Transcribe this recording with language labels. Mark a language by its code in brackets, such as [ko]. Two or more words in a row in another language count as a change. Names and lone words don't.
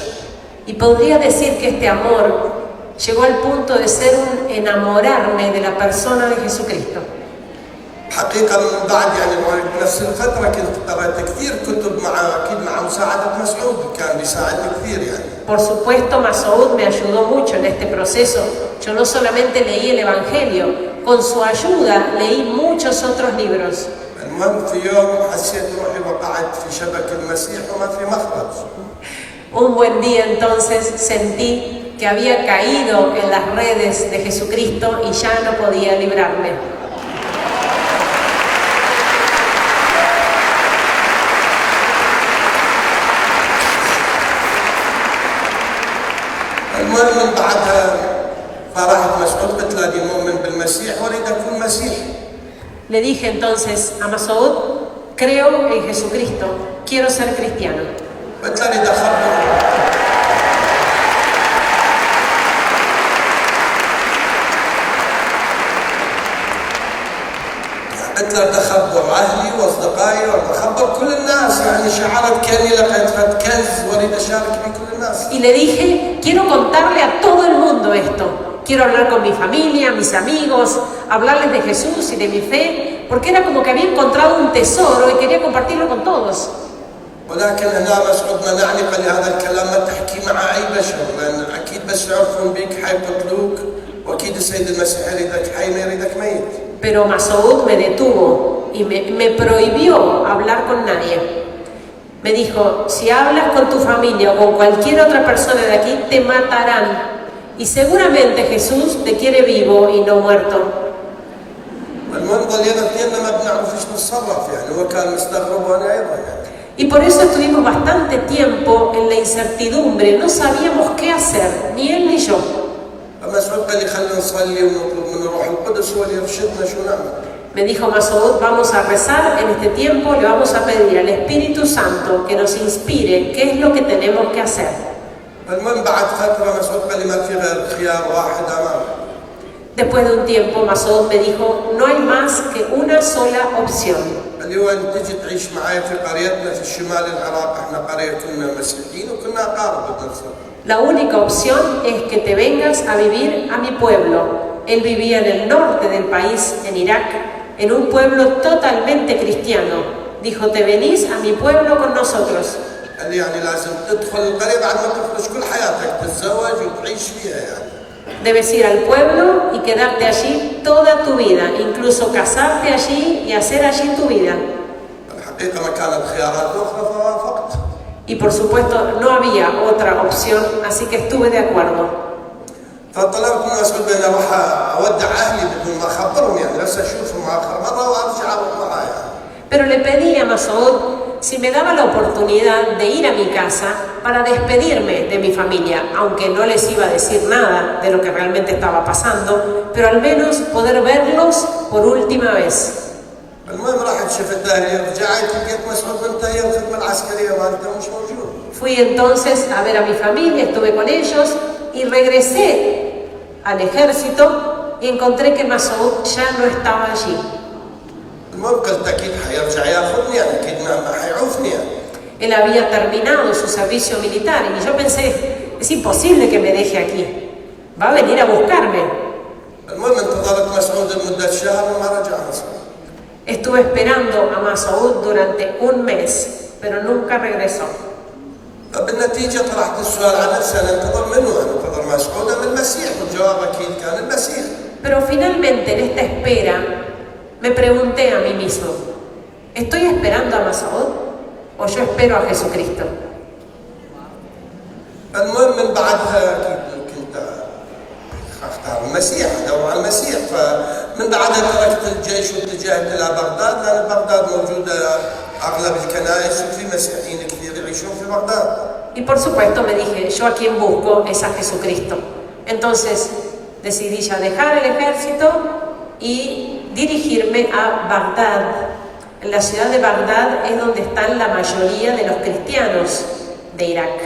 [es] Y podría decir que este amor llegó al punto de ser un enamorarme de la persona de Jesucristo. [ar] حقيقة من بعد يعني بنفس الفترة كنت قرأت كثير كتب أكيد مع مساعدة مسعود كان بيساعدني كثير يعني. [es] Por supuesto, Masoud me ayudó mucho en este proceso. Yo no solamente leí el Evangelio, con su ayuda leí muchos otros libros. [ar] المهم في يوم حسيت روحي وقعت في شبك المسيح وما في مخرج. [es] Un buen día entonces sentí que había caído en las redes de Jesucristo y ya no podía librarme. [ar] المهم من بعدها فرحت مسعود قلت له أنا مؤمن بالمسيح وأريد أكون مسيح. [es] Le dije entonces a Masoud, creo en Jesucristo, quiero ser cristiano. [ar] قلت له أريد أخبر قلت له بدي أخبر أهلي وأصدقائي وأخبر كل الناس يعني شعرت كأني لقيت كنز وأريد أشارك به كل الناس. [es] Y le dije, quiero contarle a todo el mundo esto. Quiero hablar con mi familia, mis amigos, hablarles de Jesús y de mi fe, porque era como que había encontrado un tesoro y quería compartirlo con todos. [ar] ولكن هنا مسعود منعني قال لي هذا الكلام ما تحكي مع أي بشر لأن أكيد بس يعرفون بيك حيقتلوك وأكيد السيد المسيح يريدك حي ما يريدك ميت. [es] Pero Masoud me detuvo y me prohibió hablar con nadie. Me dijo, si hablas con tu familia o con cualquier otra persona de aquí, te matarán. Y seguramente Jesús te quiere vivo y no muerto. [ar] المهم ضلينا اثنين ما بنعرف ايش نتصرف يعني هو كان مستغرب وانا ايضا يعني. [es] Y por eso estuvimos bastante tiempo en la incertidumbre, no sabíamos qué hacer, ni él ni yo. [ar] فمسعود قال لي خلينا نصلي ونطلب من الروح القدس هو اللي يرشدنا شو نعمل. [es] Me dijo Masoud, vamos a rezar en este tiempo, le vamos a pedir al Espíritu Santo que nos inspire qué es lo que tenemos que hacer. [ar] المهم بعد فترة مسعود قال لي ما في غير خيار واحد أمامك. [es] Después de un tiempo, Masoud me dijo, no hay más que una sola opción. [ar] قال لي وين تجي تعيش معي في قريتنا في شمال العراق احنا قرية كنا مسيحيين وكنا أقارب بالنصر. [es] La única opción es que te vengas a vivir a mi pueblo. Él vivía en el norte del país, en Irak, en un pueblo totalmente cristiano. Dijo, te venís a mi pueblo con nosotros. [ar] قال لي يعني لازم تدخل القرية بعد ما تخرج كل حياتك تتزوج وتعيش فيها يعني. [es] Debes ir al pueblo y quedarte allí toda tu vida, incluso casarte allí y hacer allí tu vida. [ar] الحقيقة ما كانت خيارات أخرى فوافقت. [es] Y por supuesto no había otra opción, así que estuve de acuerdo. [ar] فطلبت من مسعود بأن أروح أودع أهلي بدون ما أخبرهم يعني بس أشوفهم آخر مرة وأرجع أروح معايا. [es] Pero le pedí a Masoud si me daba la oportunidad de ir a mi casa para despedirme de mi familia, aunque no les iba a decir nada de lo que realmente estaba pasando, pero al menos poder verlos por última vez. [ar] المهم راحت شفت أهلي رجعت لقيت مسعود منتهي الخدمة العسكرية مالته مش موجود. [es] Fui entonces a ver a mi familia, estuve con ellos y regresé al ejército y encontré que Masoud ya no estaba allí. [ar] المهم قلت أكيد حيرجع ياخذني يعني أكيد ما حيعوفني يعني. [es] Él había terminado su servicio militar y yo pensé, es imposible que me deje aquí, va a venir a buscarme. [ar] المهم انتظرت مسعود لمدة شهر وما رجع مسعود. [es] Estuve esperando a Masoud durante un mes, pero nunca regresó. [ar] بالنتيجة طرحت السؤال على نفسي أنا انتظر منه أنا انتظر مسعود أم المسيح والجواب أكيد كان المسيح. [es] Pero finalmente en esta espera me pregunté a mí mismo, ¿estoy esperando a Masoud o yo espero a Jesucristo? [ar] المهم من بعدها أكيد كنت اختار المسيح ادور على المسيح فمن بعدها تركت الجيش واتجهت الى بغداد لان بغداد موجوده اغلب الكنائس وفي مسيحيين كثير يعيشون في بغداد. [es] Y por supuesto me dije, yo a quien busco es a Jesucristo. Entonces decidí ya dejar el ejército y dirigirme a Bagdad. En la ciudad de Bagdad es donde están la mayoría de los cristianos de Irak.